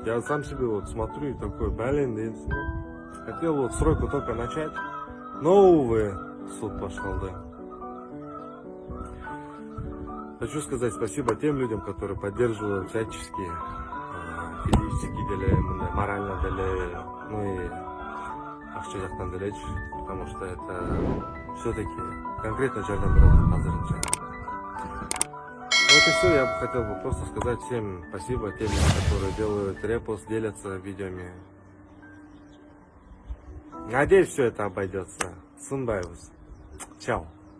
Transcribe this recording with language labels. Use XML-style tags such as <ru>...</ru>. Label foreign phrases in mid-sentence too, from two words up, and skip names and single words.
<ru>Я сам себе вот смотрю и такой, блин, хотел вот стройку только начать, но, увы, суд пошел, да. Хочу сказать спасибо тем людям, которые поддерживают всячески, физически, морально, ну и</ru> <ky>акча жактан делечи,</ky> <ru>потому что это все-таки конкретно</ru> <ky>жардам берет азырынча.</ky> <ru>Вот и все, я бы хотел просто сказать всем спасибо тем людям, которые делают репост, делятся видеоми. Надеюсь, все это обойдется.</ru> <ky>Сынбайбыз. Чао.</ky>